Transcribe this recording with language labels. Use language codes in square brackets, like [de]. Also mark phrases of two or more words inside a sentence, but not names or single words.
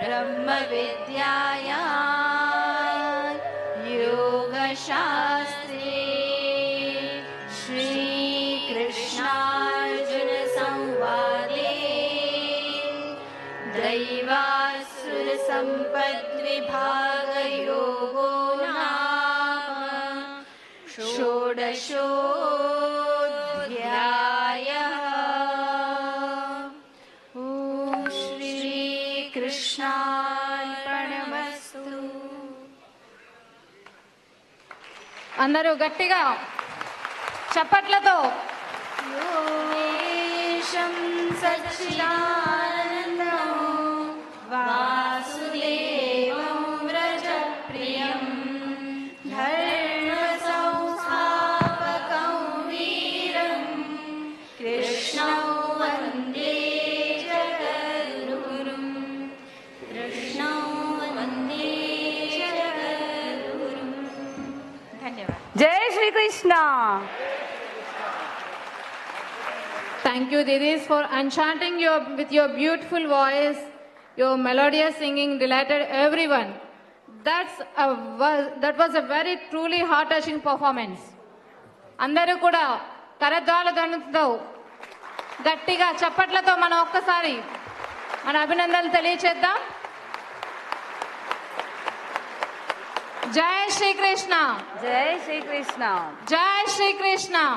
[sa] ब्रह्मविद्यायां योगशास्त्रे श्रीकृष्णार्जुनसंवादे दैवासुरसम्पद्विभागयोगो नाम षोडशोऽध्यायः। ॐ श्रीकृष्णार्पणमस्तु। [te] అందరూ గట్టిగా చప్పట్లతో [sa] योगेशं सच्चिदानन्दं वासुदेवं व्रजप्रियं धर्मसंस्थापकं वीरं कृष्णं वन्दे जगद्गुरुं कृष्णं वन्दे जगद्गुरुं। धन्यवाद। [te] జై శ్రీకృష్ణ. [en] Thank you, Didis, for enchanting with your beautiful voice. Your melodious singing delighted everyone. That was a very truly heart-touching performance. [te] అందరూ కూడా కరద్వాల ధ్వనులతో గట్టిగా చప్పట్లతో మనం ఒక్కసారి మన అభినందనలు తెలియచేద్దాం. జై శ్రీకృష్ణ. జై శ్రీకృష్ణ. జై శ్రీకృష్ణ.